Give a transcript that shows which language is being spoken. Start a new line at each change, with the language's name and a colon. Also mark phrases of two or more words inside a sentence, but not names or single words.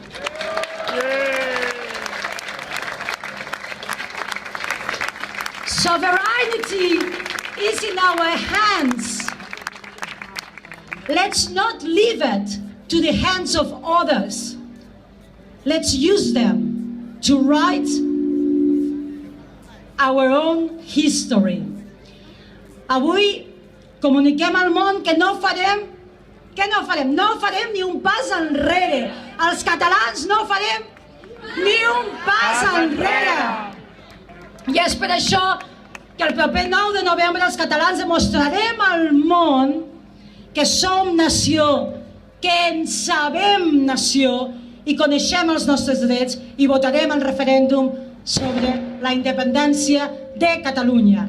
English: Sovereignty is in our hands. Let's not leave it to the hands of others. Let's use them to write our own history.
Catalan: Avui comuniquem al món que no farem ni un pas enrere. Els catalans no farem ni un pas enrere. I és per això que el proper 9 de novembre els catalans demostrarem al món que som nació, que en sabem nació i coneixem els nostres drets i votarem el referèndum sobre la independència de Catalunya.